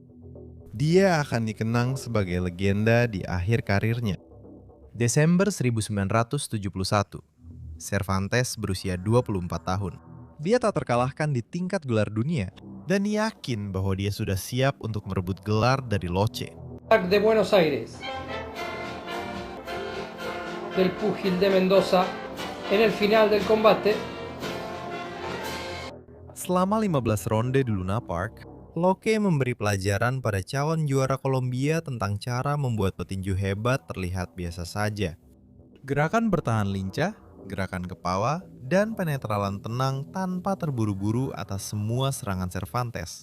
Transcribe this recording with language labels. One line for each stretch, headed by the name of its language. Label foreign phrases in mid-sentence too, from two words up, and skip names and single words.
Indonesian: Dia akan dikenang sebagai legenda di akhir karirnya. Desember 1971, Cervantes berusia 24 tahun. Dia tak terkalahkan di tingkat gelar dunia dan yakin bahwa dia sudah siap untuk merebut gelar dari Loche.
Spanish: De Buenos Aires, del púgil de Mendoza, en el final del combate.
Indonesian: Selama 15 ronde di Luna Park, Loche memberi pelajaran pada calon juara Kolombia tentang cara membuat petinju hebat terlihat biasa saja. Gerakan bertahan lincah, gerakan kepala, dan penetralan tenang tanpa terburu-buru atas semua serangan Cervantes.